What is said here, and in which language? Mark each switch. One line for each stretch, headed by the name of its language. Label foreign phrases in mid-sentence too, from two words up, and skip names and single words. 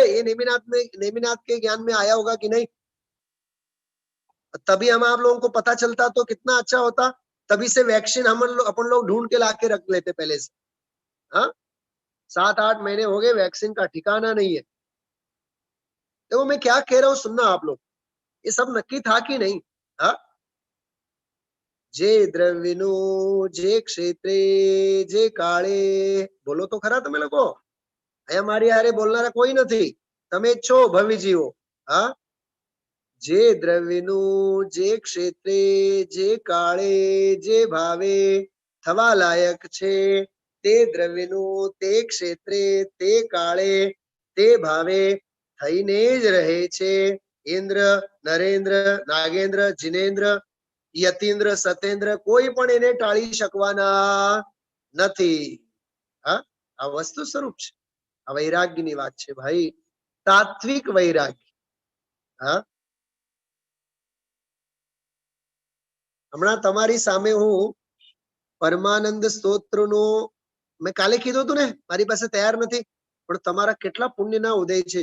Hindi: ये नेमिनाथ के ज्ञान में आया होगा कि नहीं? तभी हम आप लोगों को पता चलता तो कितना अच्छा होता। तभी से वैक्सीन हम अपन लोग ढूंढ के लाके रख लेते पहले से। हाँ 7-8 महीने हो गए, वैक्सीन का ठिकाना नहीं है। देखो मैं क्या कह रहा हूँ, सुनना आप लोग, ये सब नक्की था कि नहीं?
Gujarati: હાં જે દ્રવિણુ જે ક્ષેત્રે જે કાળે, બોલો તો ખરા તમે લોકો। અહીંયા મારી હારે બોલનારા કોઈ નથી, તમે જ છો ભવિજીવો। હા જે દ્રવ્યનું જે ક્ષેત્રે જે કાળે જે ભાવે થવા લાયક છે, તે દ્રવ્યનું તે ક્ષેત્રે તે કાળે તે ભાવે થઈને જ રહે છે। ઇન્દ્ર નરેન્દ્ર નાગેન્દ્ર જિનેન્દ્ર યતીન્દ્ર સતેન્દ્ર કોઈ પણ એને ટાળી શકવાના નથી। હા આ વસ્તુ સ્વરૂપ છે। આ વૈરાગ્યની વાત છે ભાઈ, તાત્વિક વૈરાગ્ય। હા હમણાં તમારી સામે હું પરમાનંદ સ્તોત્રનો મેં કાલે કીધું હતું ને, મારી પાસે તૈયાર નથી, પણ તમારા કેટલા પુણ્યના ઉદય છે।